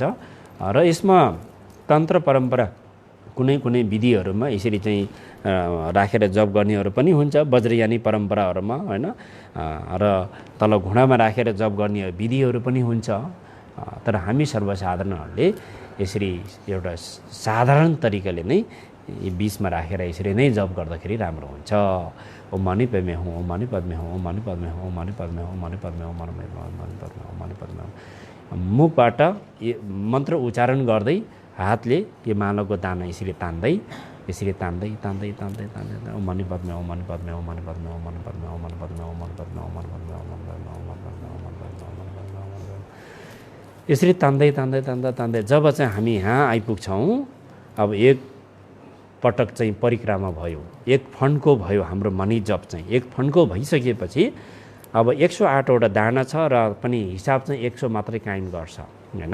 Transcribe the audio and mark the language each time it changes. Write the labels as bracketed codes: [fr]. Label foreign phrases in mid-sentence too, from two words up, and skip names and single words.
[ne] र यसमा तन्त्र परम्परा कुनै कुनै विधिहरूमा यसरी चाहिँ राखेर जप गर्नेहरू पनि हुन्छ, वज्रयानी परम्पराहरूमा होइन। र तल घुँडामा राखेर जप गर्ने विधिहरू पनि हुन्छ। तर हामी सर्वसाधारणहरूले यसरी एउटा साधारण तरिकाले नै बिचमा राखेर यसरी नै जप गर्दाखेरि राम्रो हुन्छ। [sa] ओम मणि पद्मे हुँ, ओम मणि पद्मे हुँ, ओम मणि पद्मे हुँ, ओम मणि पद्मे हुँ, ओम मणि पद्मे हुँ, ओम मणि पद्मे हुँ, ओम मणि पद्मे हुँ। [ne] मुखबाट मन्त्र उच्चारण गर्दै हातले त्यो मालाको दाना यसरी तान्दै [sa] ओम मणि पद्मे, ओम मणि पद्मे, ओम मणि पद्मे, ओम मणि पद्मे, ओम मणि पद्मे, ओम मणि पद्मे, ओम मणि पद्मे, ओम मणि पद्मे, ओम मणि पद्मे, ओम मणि पद्मे, [ne] यसरी तान्दै जब चाहिँ हामी यहाँ आइपुग्छौँ, अब एक पटक चाहिँ परिक्रमा भयो, एक फन्को भयो हाम्रो मणि जप चाहिँ एक फन्को भइसकेपछि अब 108वटा दाना छ र पनि हिसाब चाहिँ 100 मात्रै कायम गर्छ होइन।